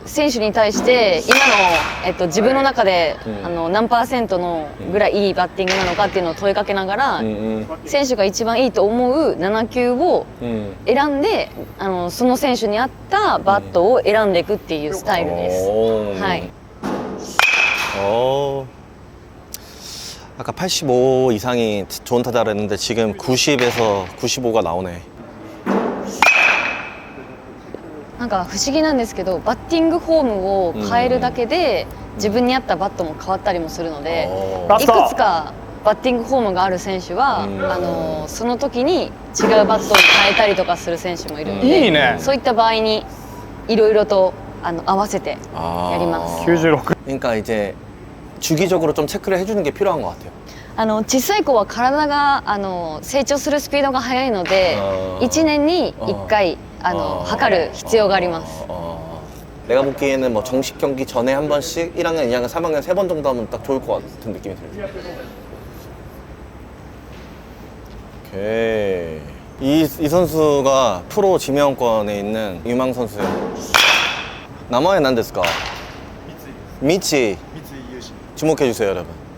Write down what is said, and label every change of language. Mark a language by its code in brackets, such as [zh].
[ja] 選手に対して今の、自分の中で、うん何パーセントのぐらいいいバッティングなのかっていうのを問いかけながら、 選手が一番いいと思う7球を選んでその選手に合ったバットを選んでいくっていうスタイルです。 [ko] 오. [ja] はい。 [ko] 오. 아까 85 이상이 좋은 타자를 했는데 지금 90에서 95가 나오네. [ja] なんか不思議なんですけどバッティングフォームを変えるだけで自分に合ったバットも変わったりもするので、 [ko] 오. [ja] いくつかバッティングフォームがある選手は、その時に違うバットに変えたりとかする選手もいるので、いいねそういった場合にいろいろと合わせてやります。 96 [ko] 그러니까 이제 주기적으로 좀 체크를 해주는 게 필요한 것 같아요. [ja] 小さい子は体が成長するスピードが速いので1年に1回測る必要があります。 [ko] 내가 보기에는 뭐 정식 경기 전에 한 번씩 1학년, 2학년, 3학년 3번 정도 하면 딱 좋을 것 같은 느낌이 들어요. 오케이. 이 선수가 프로 지명권에 있는 유망 선수예요. 나머지 난데스까? 미치. 주목해 주세요, 여러분.